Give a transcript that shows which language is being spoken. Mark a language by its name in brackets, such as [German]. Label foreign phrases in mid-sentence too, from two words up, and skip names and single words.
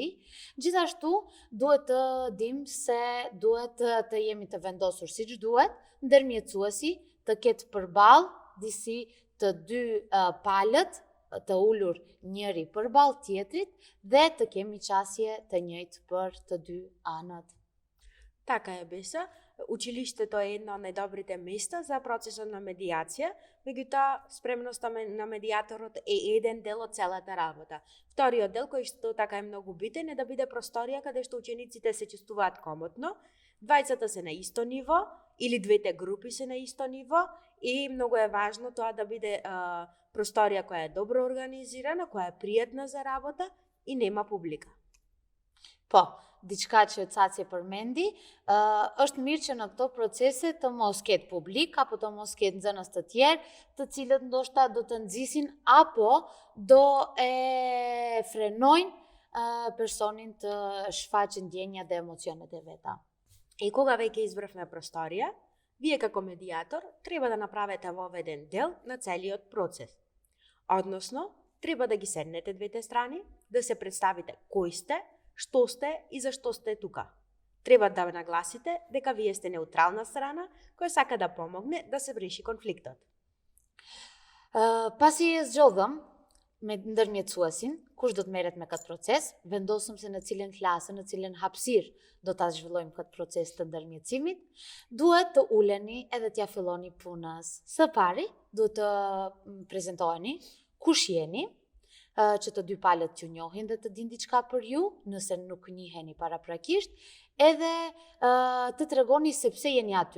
[Albanian] Gjithashtu, duhet të dim se duhet të jemi të vendosur siç duhet, ndërmjetësuesi të ketë përballë disi të dy palët të ulur njëri përballë tjetrit dhe të kemi qasje të njëjtë për të dy anët. [Macedonian] Така е беса. Училиштето е едно од најдобрите места за процесот на медиација, меѓутоа спремноста на медиаторот е еден дел од целата работа. Вториот дел, кој што така е многу битен, е да биде просторија каде што учениците се чувствуваат комотно, двајцата се на исто ниво или двете групи се на исто ниво и многу е важно тоа да биде просторија која е добро организирана, која е пријатна за работа и нема публика. [Albanian] Po, diçka që Caci e përmendi, është mirë që në këto procese të mos ketë publik, apo të mos ketë nxënës të tjerë, të cilët ndoshta do të nxisin apo do e frenojnë personin të shfaqë ndjenja dhe emocionet e veta. [Macedonian] И кога веќе избравме просторија, вие како медиатор треба да направите во еден дел на целиот процес. Односно, треба да ги седнете двете страни, да се представите кој сте, што сте и зашто сте тука. Треба да нагласите дека вие сте неутрална страна која сака да помогне да се реши конфликтот. [Albanian] Pasi e zgjodhëm me ndërmjetësuesin, kush do të merret me këtë proces, vendosëm se në cilën klasë, në cilën hapësirë do ta zhvillojmë këtë proces të ndërmjetësimit, duhet të uleni edhe t'ja filloni punës. Së pari, duhet të prezantoheni kush jeni, që të dy palët që njohin dhe të din diçka për ju, nëse nuk njiheni paraprakisht, edhe të tregoni se pse jeni aty.